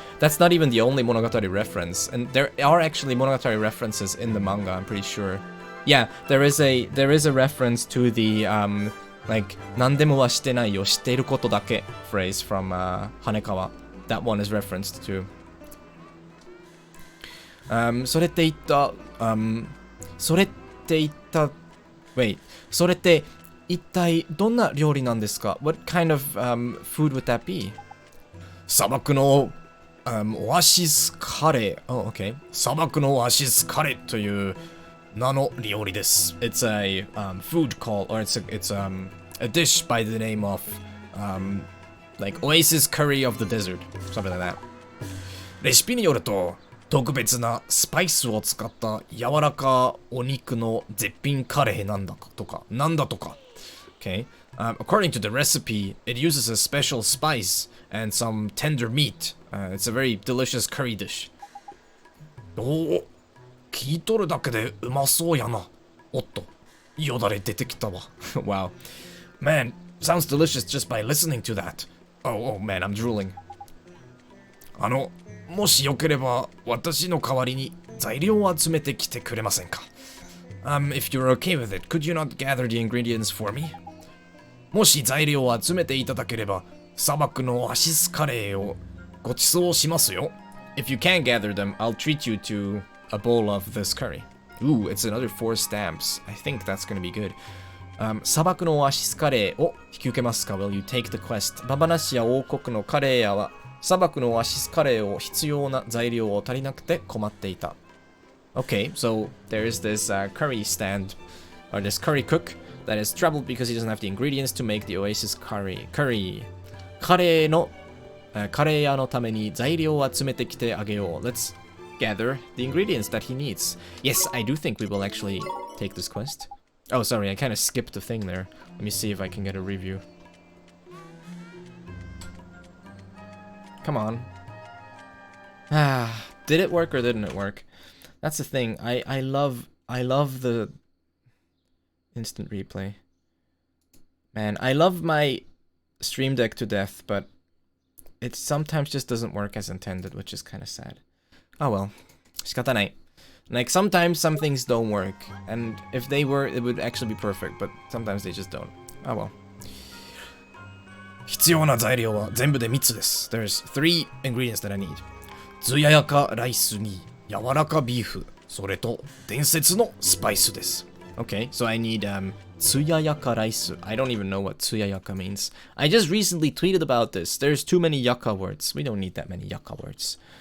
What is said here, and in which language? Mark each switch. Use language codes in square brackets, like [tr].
[en] That's not even the only Monogatari reference, and there are actually Monogatari references in the manga, I'm pretty sure. Yeah, there is a reference to the like [ja] 何でもはしてないよ、していることだけ [en] phrase from Hanekawa. That one is referenced to. [ja] それって言った、それって言った、wait、それって一体どんな料理なんですか？ [en] What kind of food would that be? [ja] 砂漠の、オアシスカレー。 [en] Oh, okay. [ja] 砂漠のオアシスカレーという名の料理です。 [en] It's a food called, or it's a dish by the name of like Oasis Curry of the Desert, something like that. [ja] レシピによると特別なスパイスを使った柔らかお肉の絶品カレーなんだとか、なんだとか。 [en] Okay. According to the recipe, it uses a special spice and some tender meat. It's a very delicious curry dish. [ja] おお、聞いとるだけでうまそうやな。おっと、よだれ出てきたわ。 [en] Wow. Man, sounds delicious just by listening to that. Oh man, I'm drooling. [ja] もしよければ私の代わりに材料を集めてきてくれませんか？ [en] If you're okay with it, could you not gather the ingredients for me? [ja] もし材料を集めていただければ砂漠のオアシスカレーをご馳走しますよ。 [en] If you can't gather them, I'll treat you to a bowl of this curry. Ooh, it's another 4 stamps. I think that's gonna be good. [ja] 砂漠のオアシスカレーを引き受けますか？ [en] Will you take the quest? [ja] ババナシア王国のカレー屋は砂漠のオアシスカレーを必要な材料を足りなくて困っていた。 [en] Okay, so there's this curry stand, or this curry cook that is troubled because he doesn't have the ingredients to make the Oasis curry. [ja] カレーの、カレー屋のために材料を集めてきてあげよう。 [en] Let's gather the ingredients that he needs. Yes, I do think we will actually take this quest. Oh, sorry, I kind of skipped a thing there. Let me see if I can get a review. Come on. Did it work or didn't it work? That's the thing. I love the instant replay. Man, I love my Stream Deck to death, but it sometimes just doesn't work as intended, which is kind of sad. Oh well. [ja] 仕方ない. [en] Like, sometimes some things don't work, and if they were, it would actually be perfect, but sometimes they just don't. Oh well. [ja] 必要な材料は全部で3つです。 [en] There's 3 ingredients that I need. [ja] つややかライスに柔らかビーフ、それと伝説のスパイスです。 [en] Okay, so I need つややかライス. I don't even know what つややか means. I just recently tweeted about this. There's too many yaka words. We don't need that many yaka words.